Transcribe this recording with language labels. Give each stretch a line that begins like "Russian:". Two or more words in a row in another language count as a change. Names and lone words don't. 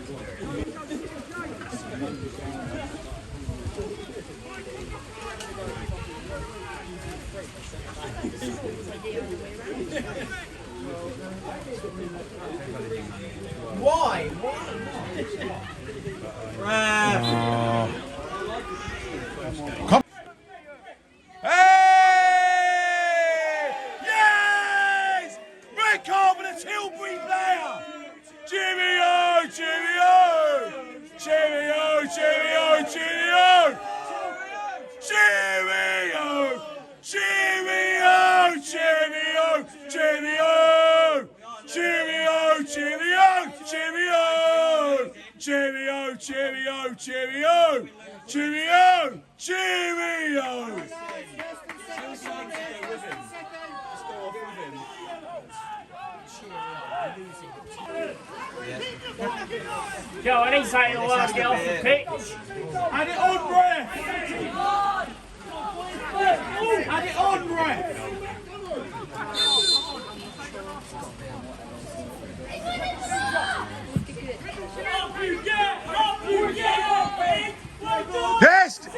English: Why? Come. Hey! Yes! Red card for the Tilbury player! Jimmy-O! Jimmy-O! Jimmy-O! Jimmy-O! Jimmy-O! Jimmy-O! Jimmy-O! Jimmy-O! Jimmy-O! Jimmy-O! Jimmy-O! Jimmy-O! Jimmy-O! Jimmy-O! Jimmy-O! Jimmy-O! Jimmy-O! Joe, I need something all to get off the pitch. Had it on, Brett! Had it on, Brett! Yes!